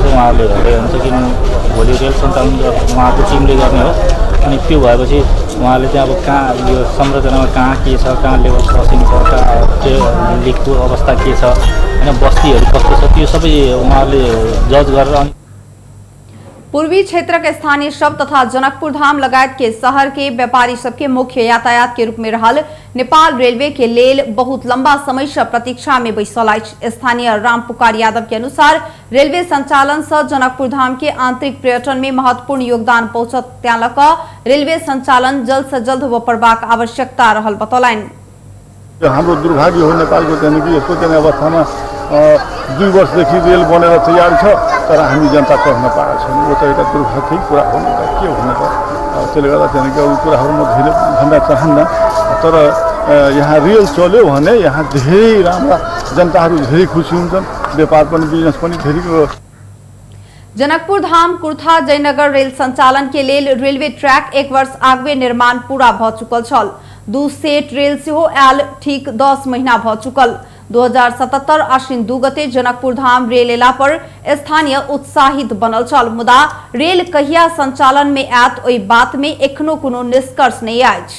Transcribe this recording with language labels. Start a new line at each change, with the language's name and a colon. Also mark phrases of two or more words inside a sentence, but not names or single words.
Nepali: उहाँहरूले हेर्दै हुन्छ कि भोलि रेल सञ्चालन उहाँको टिमले गर्ने हो। अनि त्यो भएपछि उहाँले चाहिँ अब कहाँ यो संरचनामा कहाँ के छ, कहाँ लेभल क्रसिङ छ, कहाँ त्यो लिकको अवस्था के छ, होइन बस्तीहरू कस्तो छ, त्यो सबै उहाँहरूले जज गरेर।
Maithili: पूर्वी क्षेत्र के स्थानीय शब्द तथा जनकपुर धाम लगायत के शहर के व्यापारी सबके मुख्य यातायात के रूप में रहल नेपाल रेलवे के लेल बहुत लंबा समय से प्रतीक्षा में बैसल अछि। स्थानीय राम पुकार यादव के अनुसार रेलवे संचालन से जनकपुर धाम के आंतरिक पर्यटन में महत्वपूर्ण योगदान पहुंचत त्यालक रेलवे संचालन जल्द से जल्द हो पड़बाक आवश्यकता रहल बतौलन।
Nepali: हाम्रो दुर्भाग्य हो नेपालको चाहिँ कि यस्तो चाहिँ अवस्थामा 2 वर्षदेखि रेल बनेर तयार छ तर हामी जनता चढ्न पाएका छैनौँ। यो त एउटा दुर्भाग्यकै कुरा हो। के हुने त त्यसले गर्दा चाहिँ कि अरू कुराहरू म धेरै भन्न चाहन्न तर यहाँ रियल चल्यो भने यहाँ धेरै राम्रा जनताहरू धेरै खुसी हुन्छन् व्यापार पनि बिजनेस पनि धेरै
Maithili: जनकपुर धाम कुर्था जयनगर रेल संचालन के लेल रेलवे ट्रैक 1 वर्ष आगवे निर्माण पूरा भ चुकल छल। 2 सेट रेल सेहो आयल ठीक 10 महीना भ चुकल। 2077 आश्विन 2 गते जनकपुर धाम रेल एला पर स्थानीय उत्साहित बनल छल मुदा रेल कहिया संचालन में आयत ओई बात में एखनो कोनो निष्कर्ष नहीं आयछ।